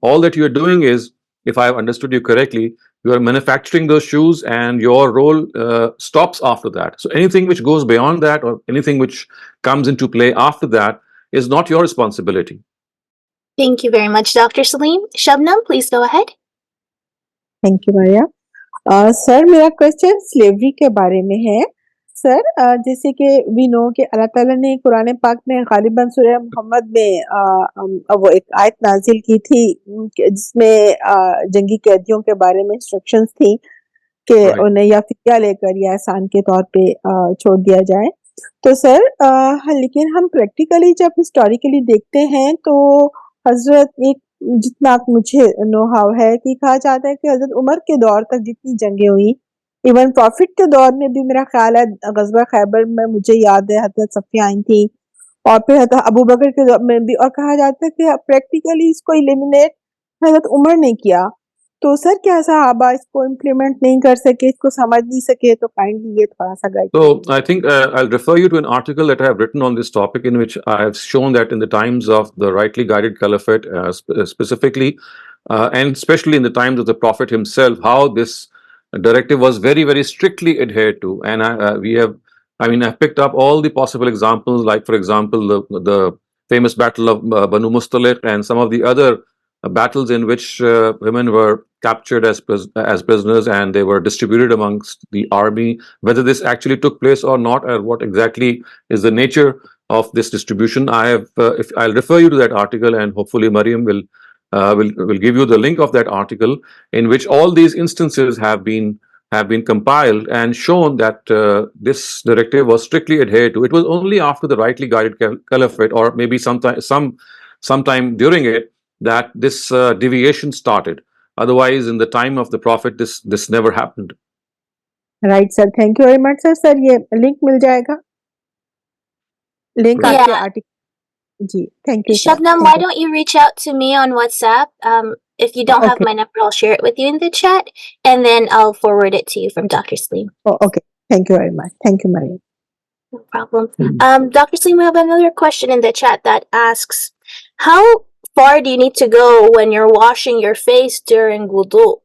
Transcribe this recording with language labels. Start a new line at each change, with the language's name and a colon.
English: All that you are doing is, if I have understood you correctly, you are manufacturing those shoes, and your role stops after that. So anything which goes beyond that, or anything which comes into play after that, is not your responsibility. Thank you very much, Dr. Saleem. Shabnam, please go ahead. Thank you Maria.
Hindi: Sir, मेरा question slavery के बारे में है। Sir, जैसे कि we know कि अल्लाह ताला ने कुरान पाक में गालिबन सूरह मोहम्मद में वो एक आयत नाजिल की थी जिसमें जंगी कैदियों के बारे में इंस्ट्रक्शंस थी कि उन्हें या फिदिया लेकर या एहसान के तौर पे छोड़ दिया जाए। तो सर, लेकिन हम प्रैक्टिकली जब हिस्टोरिकली देखते हैं तो हजरत एक जितना मुझे नो हाउ है कि कहा जाता है कि हजरत उमर के दौर तक जितनी जंगें हुई, इवन प्रॉफिट के दौर में भी मेरा ख्याल है गज़वा खैबर में मुझे याद है हजरत सफिया आई थी, और फिर हजरत अबू बकर के दौर में भी, और कहा जाता है कि प्रैक्टिकली इसको एलिमिनेट हजरत उमर ने किया। तो सर, क्या सहाबा इसको इम्प्लीमेंट नहीं कर सके, इसको समझ नहीं सके? तो काइंडली ये थोड़ा सा guide.
English: So I think I'll refer you to an article that I have written on this topic, in which I have shown that in the times of the rightly guided caliphate, specifically, and especially in the times of the Prophet himself, how this directive was very, very strictly adhered to. And I've picked up all the possible examples, like, for example, the famous battle of Banu Mustaliq, and some of the other battles in which women were captured as prisoners, and they were distributed amongst the army. Whether this actually took place or not, or what exactly is the nature of this distribution, I'll refer you to that article, and hopefully Mariam will give you the link of that article, in which all these instances have been compiled and shown that this directive was strictly adhered to. It was only after the rightly guided caliphate, or maybe sometime during it, that this deviation started. Otherwise, in the time of the Prophet, this never happened. Right sir, thank you very much sir.
Hindi: Sir, ये link मिल जाएगा, link
English: Yeah.
Hindi: आपके article. Ji,
English: Thank you sir. Shabnam, why don't you reach out to me on WhatsApp? If you don't have Okay. my number, I'll share it with you in the chat, and then I'll forward it to you from Dr. Saleem. Okay, thank you very much. Thank you Maria. No problem. Dr. Saleem, we have another question in the chat that asks, how far do you need to go when you're washing your face during wudu?